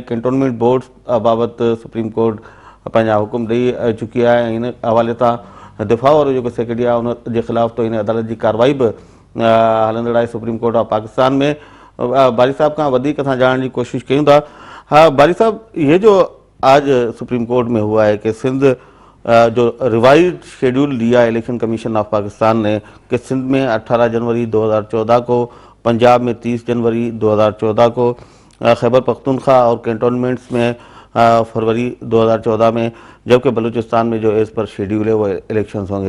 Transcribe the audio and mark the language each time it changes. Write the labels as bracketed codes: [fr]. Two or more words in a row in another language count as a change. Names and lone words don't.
[sd] कैंटोनमेंट बोर्ड्स बाबति सुप्रीम कोर्ट पंहिंजा हुकुम ॾेई चुकी आहे ऐं इन हवाले सां दिफ़ा वारो जेको सेक्रेटरी आहे उन जे ख़िलाफ़ तो इन अदालत जी कार्रवाई बि हलंदड़ आहे [en] Supreme Court of Pakistan [sd] में. बारी साहब खां वधीक असां ॼाणण जी कोशिशि कयूं था. [hi] हाँ बारी साहब, ये जो आज सुप्रीम कोर्ट में हुआ है कि सिंध जो [en] revise schedule [hi] दिया है [en] Election Commission of Pakistan [hi] ने कि सिंध में 18 जनवरी 2014 को, पंजाब में 30 जनवरी 2014 को, खैबर पख्तूनख्वा और कैंटोनमेंट्स में फरवरी 2014 में, जबकि बलूचिस्तान में जो [en] as per schedule [hi] है वो इलेक्शंस होंगे.